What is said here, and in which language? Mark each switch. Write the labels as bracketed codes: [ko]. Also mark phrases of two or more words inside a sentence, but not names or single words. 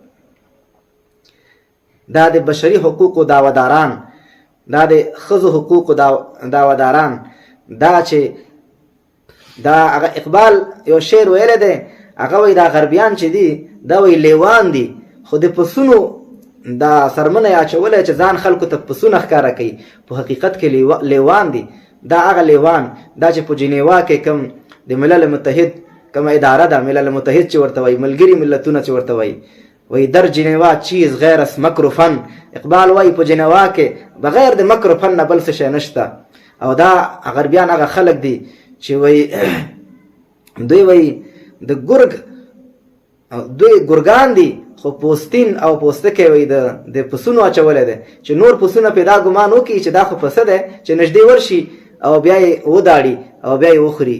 [ps] دا د بشري حقوقو دعواداران، دا د ښځو حقوقو دعواداران، دا چې دا هغه اقبال یو شعر ویلی دی، هغه وایي دا غربیان چې دي دا وایي لیوان دي، خو د پسونو دا سرمنه یې اچولی چې ځان خلکو ته پسونه ښکاره کوي، په حقیقت کې لیوان دي. دا هغه لیوان دا چې په جنیوا کې کوم د ملل متحد کومه اداره ده، ملل متحد چې ورته وایي، ملګري ملتونه چې ورته وایي [fa] در جنیوا چیز غیر از مکر و فن. [ps] اقبال وایي په جنیوا کې بغیر د مکر و فن نه بل څه شی نشته. او دا غربیان هغه خلک دي چې وایي دوی وایي د دوی ګرګان دي، خو پوستین او پوستکی وایي د پسونو اچولی دی چې نور پسونه پیدا ګمان وکړي چې دا خو پسه دی چې نږدې ورشي او بیا یې وداړي او بیا یې وخوري.